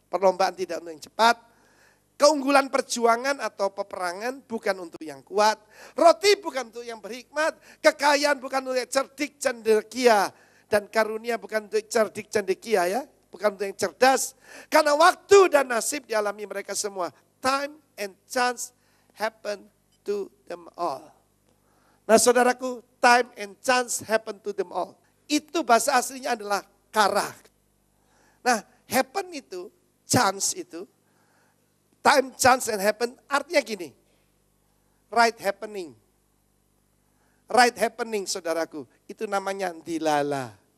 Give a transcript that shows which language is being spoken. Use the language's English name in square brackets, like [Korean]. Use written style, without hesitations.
[Indonesian] Perlombaan tidak untuk yang cepat. Keunggulan perjuangan atau peperangan bukan untuk yang kuat. Roti bukan untuk yang berhikmat. Kekayaan bukan untuk yang cerdik cendekia. Dan karunia bukan untuk cerdik cendekia ya. Bukan untuk yang cerdas. Karena waktu dan nasib dialami mereka semua. [English] Time and chance happen to them all. [Indonesian] Nah saudaraku, [English] time and chance happen to them all. [Indonesian] Itu bahasa aslinya adalah karah. Nah happen itu, chance itu. Time, chance, and happen artinya gini. [English] Right happening. Right happening [Indonesian] saudaraku. Itu namanya dilala.